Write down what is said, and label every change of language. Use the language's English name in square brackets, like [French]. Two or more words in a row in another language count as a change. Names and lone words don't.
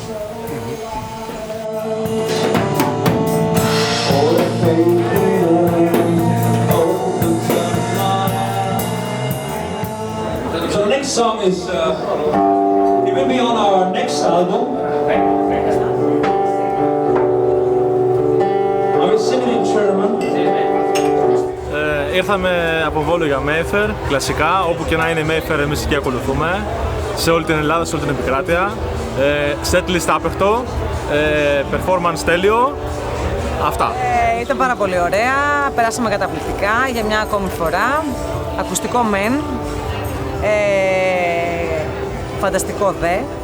[English] So the next song is, it will be on our next album. I will sing it in German. [Greek] Ήρθαμε από Βόλο για Mayfair, κλασικά, όπου και να είναι Mayfair εμείς εκεί ακολουθούμε, σε όλη την Ελλάδα, σε όλη την επικράτεια. Setlist άπεχτο, performance τέλειο, αυτά. Ήταν πάρα πολύ ωραία, περάσαμε καταπληκτικά για μια ακόμη φορά, ακουστικό μεν, φανταστικό δε.